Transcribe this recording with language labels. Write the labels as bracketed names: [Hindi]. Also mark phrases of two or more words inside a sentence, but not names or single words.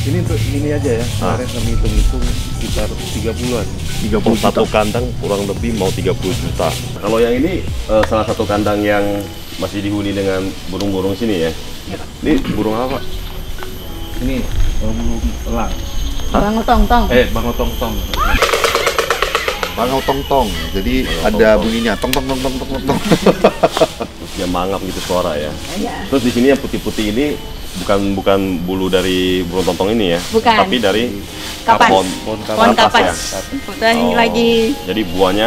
[Indonesian] Ini untuk ini aja ya, kemarin kami hitung-hitung sekitar 30-an. 30 satu kandang kurang lebih mau 30 juta. Kalau yang ini salah satu kandang yang masih dihuni dengan burung-burung sini ya. Ini burung apa, Pak? Ini burung elang. Bang tong-tong. Bangotong-tong. Bangau tong-tong. Jadi ada bunyinya tong tong tong tong tong tong. Terus dia mangap gitu suara ya. Iya. Terus di sini yang putih-putih ini bukan bulu dari burung tontong ini ya, Bukan. tapi dari Kapas. pohon Pohon kapas kapas. Kebetulan ini Oh, lagi jadi buahnya